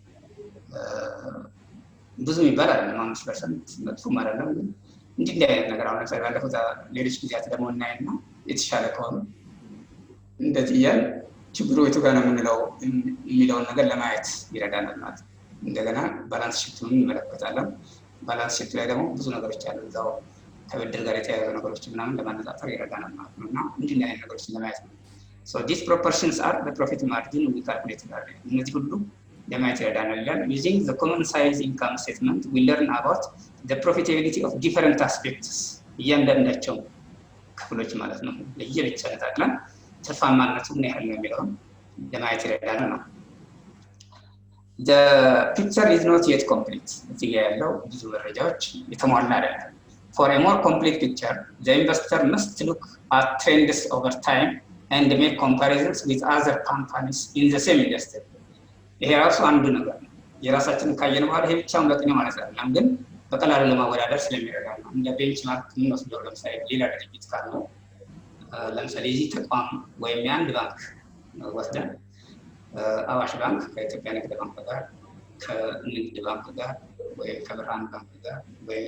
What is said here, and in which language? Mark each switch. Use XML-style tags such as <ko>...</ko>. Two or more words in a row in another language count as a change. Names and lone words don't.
<am>ብዙ ይባል አይደለም 5% መጥፎም አይደለም። ግን እንዲህ አይነት ነገር አሁን ለምሳሌ ባለፉት ሌሎች ጊዜያት ደግሞ እናይና የተሻለ ከሆነ እንደዚህ እያል ችግሩ የቱ ጋር ነው የምንለው የሚለውን ነገር ለማየት ይረዳናል ማለት ነው። እንደገና</am> <en>balance sheetን</en> <am>እንመለከታለን።</am> <en>balance sheet</en> <am>ላይ ደግሞ ብዙ ነገሮች አሉ እዛው ከብድር ጋር የተያያዙ ነገሮች ምናምን ለማነጻጸር ይረዳናል ማለት ነው። እና እንዲህ አይነት ነገሮችን ለማየት ነው።</am> <en>So these proportions are the profit margin we calculated earlier.</en> <am>እነዚህ ሁሉ ለማየት ይረዳናል ይላል።</am> <en>Using the common size income statement we learn about the profitability of different aspects.</en> <am>እያንዳንዳቸው ክፍሎች ማለት ነው ለየብቻ ነጣጥለን ትርፋማነቱ ምን ያህል ነው የሚለውን ለማየት ይረዳናል ነው።</am> <en>The picture is not yet complete.</en> <am>እዚህ ጋር ያለው ብዙ መረጃዎች የተሟላ አይደለም።</am> <en>For a more complete picture, the investor must look at trends over time and make comparisons with other companies in the same industry.</en> <am>ይሄ ራሱ አንዱ ነገር ነው። የራሳችንን ካየን በኋላ ይሄ ብቻውን በቂ ነው ማለት አይደለም፣ ግን በቀላሉ ለማወዳደር ስለሚረዳ ነው። እንደ ቤንችማርክ እንወስደው። ለምሳሌ ሌላ ድርጅት ካለው ለምሳሌ እዚህ ተቋም ወይም የአንድ ባንክ ወስደን አዋሽ ባንክ ከኢትዮጵያ ንግድ ባንክ ጋር፣ ከንግድ ባንክ ጋር ወይ ከብርሃን ባንክ ጋር ወይ</am>